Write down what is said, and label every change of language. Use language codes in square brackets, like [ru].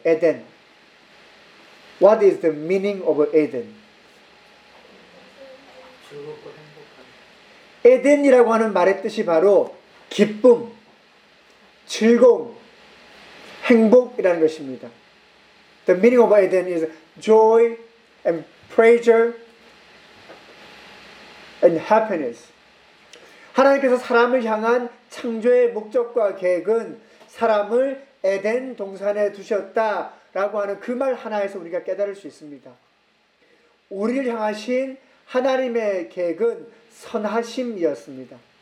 [en] 에덴. What is the meaning of Eden? [ko] 에덴이라고 하는 말의 뜻이 바로 기쁨, 즐거움, 행복이라는 것입니다. [en] The meaning of Eden is joy and pleasure and happiness. [ko] 하나님께서 사람을 향한 창조의 목적과 계획은 사람을 에덴 동산에 두셨다라고 하는 그 말 하나에서 우리가 깨달을 수 있습니다. 우리를 향하신 하나님의 계획은 선하심이었습니다.